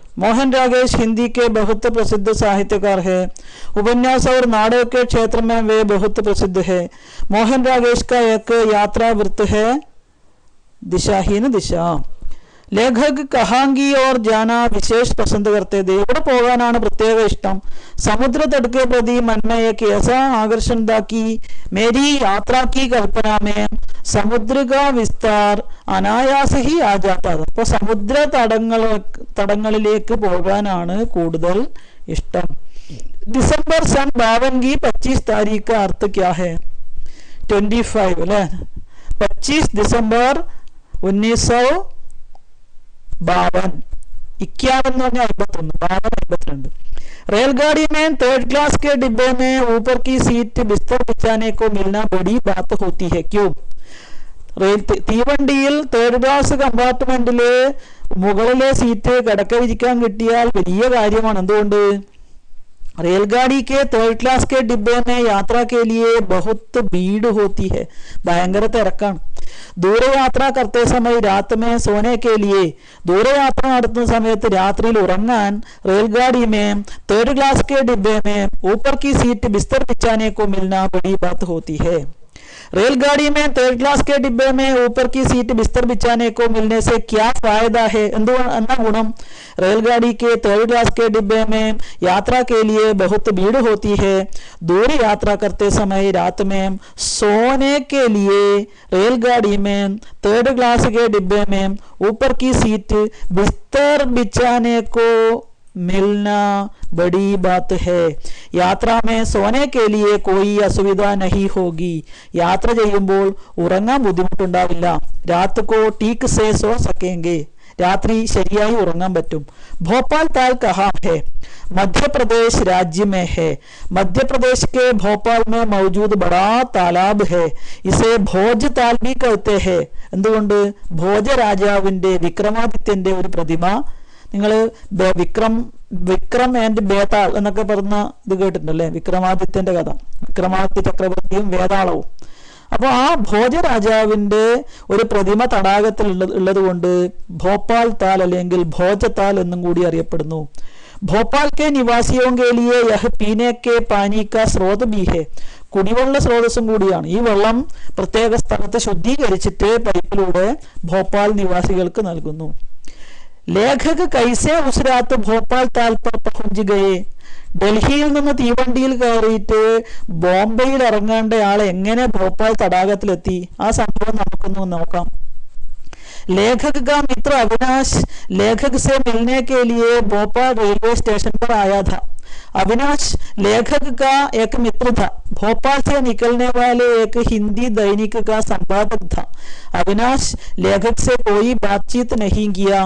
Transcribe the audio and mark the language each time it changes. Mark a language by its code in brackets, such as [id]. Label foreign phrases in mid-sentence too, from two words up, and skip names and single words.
[hi] मोहन रागेश हिंदी के बहुत प्रसिद्ध साहित्यकार है। उपन्यास और नाटक के क्षेत्र में वे बहुत प्रसिद्ध है। मोहन रागेश का एक यात्रा वृत्त है दिशाहीन दिशा। लेखक कहाँ की ओर जाना विशेष पसंद करते थे? [ml] एवं പോകാനാണ് പ്രത്യേക ഇഷ്ടം? [hi] समुद्र तट के प्रति मन में एक ऐसा आकर्षण था कि मेरी यात्रा की कल्पना में समुद्र का विस्तार अनायास ही आ जाता था. [ml] അപ്പോൾ സമുദ്ര തടങ്ങളിലേക്ക് പോകാനാണ് കൂടുതൽ ഇഷ്ടം. [hi] दिसंबर सन 52 की 25 तारीख का अर्थ क्या है? [ml] 25 अल्ले 25 दिसंबर 1952 51 എന്ന് പറഞ്ഞാൽ 51 52 52. [hi] रेलगाड़ी में थर्ड क्लास के डिब्बे में ऊपर की सीट बिस्तर बिछाने को मिलना बड़ी बात होती है. क्यों? [ml] തീവണ്ടിയിൽ തേർഡ് ക്ലാസ് കമ്പാർട്ട്മെന്റില് മുകളിലെ സീറ്റ് കിടക്ക വിരിക്കാൻ കിട്ടിയാൽ വലിയ കാര്യമാണ്. എന്തുകൊണ്ട്? [hi] रेलगाड़ी के थर्ड क्लास के डिब्बे में यात्रा के लिए बहुत भीड़ होती है. [ml] ഭയങ്കര തിരക്കാണ്. [hi] दूर यात्रा करते समय रात में सोने के लिए दूर यात्रा [ml] നടത്തുന്ന സമയത്ത് രാത്രിയിൽ ഉറങ്ങാൻ [hi] रेलगाड़ी में थर्ड क्लास के डिब्बे में ऊपर की सीट बिस्तर बिछाने को मिलना बड़ी बात होती है. रेलगाड़ी में थर्ड क्लास के डिब्बे में ऊपर की सीट बिस्तर बिछाने को मिलने से क्या फायदा है? अन्ना गुणम रेलगाड़ी के थर्ड क्लास के डिब्बे में यात्रा के लिए बहुत भीड़ होती है. दूर यात्रा करते समय रात में सोने के लिए रेलगाड़ी में थर्ड क्लास के डिब्बे में ऊपर की सीट बिस्तर बिछाने को मिलना बड़ी बात है. यात्रा में सोने के लिए कोई असुविधा नहीं होगी. [ml] यात्रा ചെയ്യുമ്പോൾ ഉറങ്ങാൻ ബുദ്ധിമുട്ടുണ്ടാവില്ല. [hi] रात को ठीक से सो सकेंगे. [ml] रात्रि ശരിയായി ഉറങ്ങാൻ പറ്റും. [hi] भोपाल ताल कहाँ है? मध्य प्रदेश राज्य में है. मध्य प्रदेश के भोपाल में मौजूद बड़ा तालाब है. इसे भोज ताल भी कहते हैं. [ml] എന്തുകൊണ്ട്? ഭോജ രാജാവിന്റെ വിക്രമാദിത്യന്റെ ഒരു പ്രതിമ നിങ്ങൾ വിക്രം ആൻഡ് ബേതാൾ എന്നൊക്കെ പറഞ്ഞ ഇത് കേട്ടിട്ടുണ്ടല്ലേ? വിക്രമാദിത്യന്റെ കഥ, വിക്രമാദിത്യ ചക്രവർത്തിയും വേതാളവും. അപ്പോൾ ആ ഭോജ രാജാവിന്റെ ഒരു പ്രതിമ തടാകത്തിൽ ഉള്ളത് കൊണ്ട് ഭോപ്പാൽ താൽ അല്ലെങ്കിൽ ഭോജ താൽ എന്നും കൂടി അറിയപ്പെടുന്നു. [hi] ഭോപ്പാൽ के निवासियों के लिए यह पीने के पानी का स्रोत भी है. [ml] കുടിവെള്ള സ്രോതസ്സും കൂടിയാണ്. ഈ വെള്ളം പ്രത്യേക സ്ഥലത്ത് ശുദ്ധീകരിച്ചിട്ട് പൈപ്പിലൂടെ ഭോപ്പാൽ നിവാസികൾക്ക് നൽകുന്നു. [hi] लेखक कैसे उस रात भोपाल ताल पर पहुंच गए? [ml] ഡൽഹിയിൽ നിന്ന് തീവണ്ടിയിൽ കയറിയിട്ട് ബോംബെയിൽ ഇറങ്ങേണ്ട ആൾ എങ്ങനെ ഭോപ്പാൽ തടാകത്തിലെത്തി? ആ സംഭവം നമുക്കൊന്ന് നോക്കാം. [hi] लेखक का मित्र अविनाश लेखक से मिलने के लिए भोपाल रेलवे स्टेशन पर आया था. अविनाश लेखक का एक मित्र था. भोपाल से निकलने वाले एक हिंदी दैनिक का संपादक था. अविनाश लेखक से कोई बातचीत नहीं किया.